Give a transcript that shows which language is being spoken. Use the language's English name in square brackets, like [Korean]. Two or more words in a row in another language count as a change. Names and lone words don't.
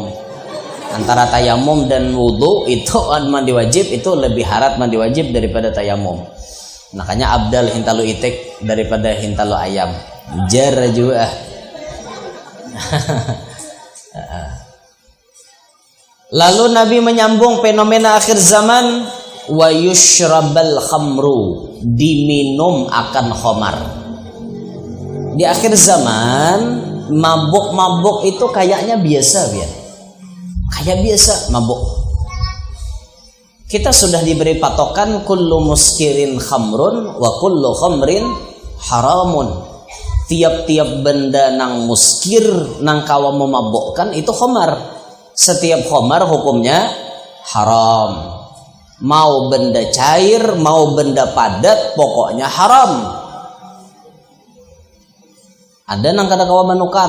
[Banjar] Antara tayamum dan wudu itu mandi wajib itu lebih harat mandi wajib daripada tayamum. Makanya abdal hintalu itik daripada hintalu ayam. Jar juga. Lalu Nabi menyambung fenomena akhir zaman, [Arabic] ويشرب الخمر, [Banjar] diminum akan khamar. Di akhir zaman mabuk-mabuk itu kayaknya biasa biar. Kayak biasa mabuk. Kita sudah diberi patokan [Arabic] كل مسكر خمر وكل خمر حرام. [Banjar] Tiap-tiap benda nang muskir nang kawa memabukkan itu khamar. Setiap khamar hukumnya haram. Mau benda cair, mau benda padat, pokoknya haram. Ada nang kada kawa menukar.